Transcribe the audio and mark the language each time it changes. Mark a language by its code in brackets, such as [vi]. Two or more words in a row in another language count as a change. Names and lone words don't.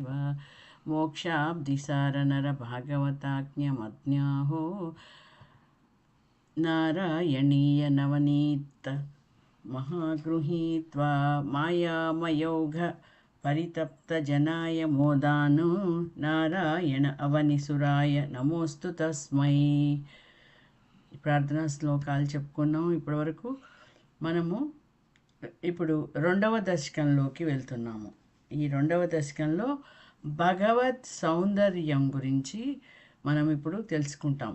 [sa] मोक्षाब्धिसार नर भागवताज्ञमज्ञाहो नारायणीय नवनीत महागृहीत्वा मायामयोघ परितप्तजनाय मोदानु नारायण అవనిసురాయ నమోస్తు తస్మై. [te] ప్రార్థనా శ్లోకాలు చెప్పుకున్నాం ఇప్పటివరకు. మనము ఇప్పుడు రెండవ దశకంలోకి వెళ్తున్నాము. ఈ రెండవ దశకంలో భగవత్ సౌందర్యం గురించి మనం ఇప్పుడు తెలుసుకుంటాం.